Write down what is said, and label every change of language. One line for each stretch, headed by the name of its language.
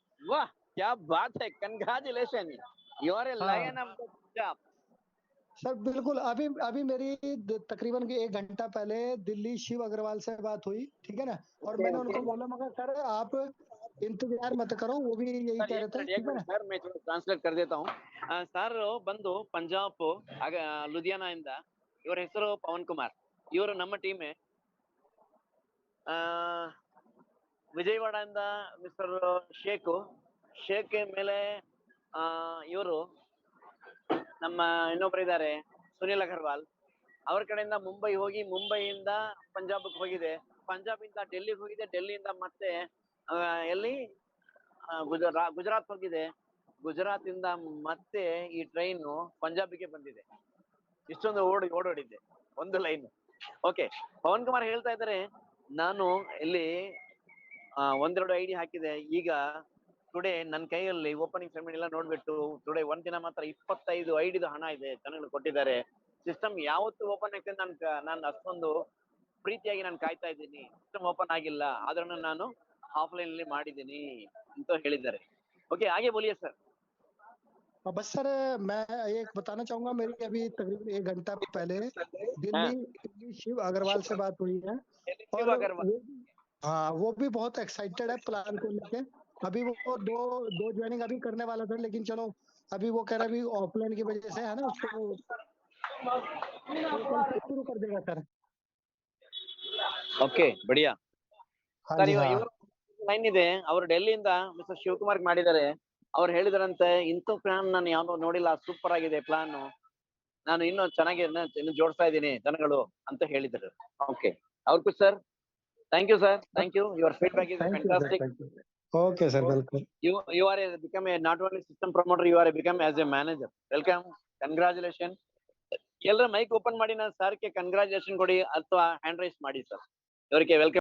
Hindi: वाह, क्या बात है, कंग्रेचुलेशन,
English: you are a
Hindi: हाँ।
English: Lion of the Punjab.
Hindi: Sir बिल्कुल, अभी अभी मेरी तकरीबन 1 घंटा पहले दिल्ली शिव अग्रवाल से बात हुई, ठीक है ना, और मैंने उनको बोला मगर सर आप इंतजार मत करो, वो भी यही कह रहे थे, ठीक है ना। ಸರ್, मैं ಟ್ರಾನ್ಸ್ಲೇಟ್ कर देता हूँ.
Kannada: ಸರ್ ಬಂದು ಪಂಜಾಬ್ ಲುಧಿಯಾನ ಇಂದ, ಇವರ ಹೆಸರು ಪವನ್ ಕುಮಾರ್, ಇವರು ನಮ್ಮ ಟೀಮೇ. ವಿಜಯವಾಡದಿಂದ ಮಿಸ್ಟರ್ ಶೇಖ್ ಮೇಲೆ ಇವರು ನಮ್ಮ ಇನ್ನೊಬ್ರು ಇದ್ದಾರೆ ಸುನಿಲ್ ಅಗರ್ವಾಲ್, ಅವ್ರ ಕಡೆಯಿಂದ ಮುಂಬೈ ಹೋಗಿ, ಮುಂಬೈಯಿಂದ ಪಂಜಾಬ್ಗೆ ಹೋಗಿದೆ, ಪಂಜಾಬಿಂದ ಡೆಲ್ಲಿಗೆ ಹೋಗಿದೆ, ಡೆಲ್ಲಿಯಿಂದ ಮತ್ತೆ ಎಲ್ಲಿ ಗುಜರಾತ್ ಹೋಗಿದೆ, ಗುಜರಾತ್ ಇಂದ ಮತ್ತೆ ಈ ಟ್ರೈನ್ ಪಂಜಾಬಿಗೆ ಬಂದಿದೆ. ಇಷ್ಟೊಂದು ಓಡೋಡಿದೆ ಒಂದು ಲೈನ್. ಓಕೆ, ಪವನ್ ಕುಮಾರ್ ಹೇಳ್ತಾ ಇದ್ದಾರೆ, ನಾನು ಇಲ್ಲಿ ಒಂದೆರಡು ಐಡಿ ಹಾಕಿದೆ, ಈಗ ಟುಡೇ ನನ್ನ ಕೈಯಲ್ಲಿ ಓಪನಿಂಗ್ ಸೆರೆಮನಿ ಎಲ್ಲ ನೋಡ್ಬಿಟ್ಟು ಟುಡೇ ಒಂದ್ ದಿನ ಮಾತ್ರ 25 ಐಡಿದು ಹಣ ಇದೆ, ಜನಗಳು ಕೊಟ್ಟಿದ್ದಾರೆ. ಸಿಸ್ಟಮ್ ಯಾವತ್ತು ಓಪನ್ ಆಗ್ತದೆ ನಾನು ಅಷ್ಟೊಂದು ಪ್ರೀತಿಯಾಗಿ ನಾನು ಕಾಯ್ತಾ ಇದ್ದೀನಿ. ಸಿಸ್ಟಮ್ ಓಪನ್ ಆಗಿಲ್ಲ, ಆದ್ರೂ ನಾನು ಆಫ್ಲೈನ್ ಅಲ್ಲಿ ಮಾಡಿದ್ದೀನಿ ಅಂತ ಹೇಳಿದ್ದಾರೆ.
Hindi: ओके, आगे बोलिए सर. बस सर मैं एक बताना चाहूंगा, मेरी अभी तकरीबन 1 घंटा पहले दिल्ली शिव अग्रवाल से बात हुई है, और वो भी बहुत एक्साइटेड है प्लान को लेके। अभी वो दो ज्वाइनिंग अभी करने वाला था, लेकिन चलो अभी वो कह रहा है अभी ऑफलाइन की वजह से है ना, उसको शुरू कर देगा सर। ओके, बढ़िया हाँ
Kannada: ಸರ್.
Hindi: जी, हाँ।
Kannada: ಲೈನ್ ಇದೆ, ಅವರು ಡೆಲ್ಲಿಯಿಂದ ಮಿಸ್ಟರ್ ಶಿವಕುಮಾರ್ ಮಾಡಿದ್ದಾರೆ. ಅವ್ರು ಹೇಳಿದಾರಂತೆ, ಇಂಥ ಪ್ಲಾನ್ ನಾನು ಯಾವ್ದು ನೋಡಿಲ್ಲ, ಸೂಪರ್ ಆಗಿದೆ ಪ್ಲಾನ್, ನಾನು ಇನ್ನೂ ಚೆನ್ನಾಗಿ ಇನ್ನು ಜೋಡಿಸ್ತಾ ಇದ್ದೀನಿ ಜನಗಳು ಅಂತ ಹೇಳಿದ್ರು.
English: okay,
Kannada: ಅವ್ರಿಗೂ
English: Sir thank you sir, thank you, your feedback is fantastic.
Hindi: Okay sir, बिल्कुल.
English: You are become a not only system promoter, you are become as a manager. Welcome, congratulations.
Kannada: ಎಲ್ಲರ ಮೈಕ್ ಓಪನ್ ಮಾಡಿ ನಾನು ಸರ್ಗೆ congratulation ಕೊಡಿ ಅಥವಾ hand raise ಮಾಡಿ sir. ಇವರಿಗೆ welcome.